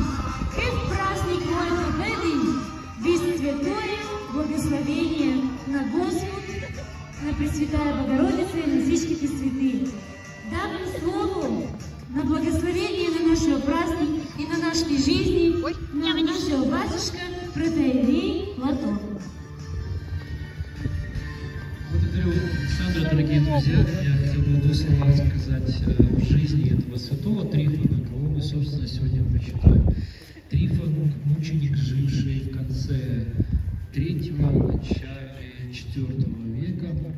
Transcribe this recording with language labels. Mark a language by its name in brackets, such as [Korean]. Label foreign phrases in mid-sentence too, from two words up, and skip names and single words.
[Bulgarian] Хев празник моето бъде, без святое благословение на Господ, на Пресвятая Богородица и на всичките свети. Давам слово на благословение на нашия празник и на нашите жизни, на нашия батюшка протоиерей Платон. [Russian] Благодарю, Александра, дорогие друзья. Я хотел бы два слова сказать в жизни этого святого Трифона, кого мы, собственно, сегодня прочитаем. Трифон – мученик, живший в конце III, начале IV века.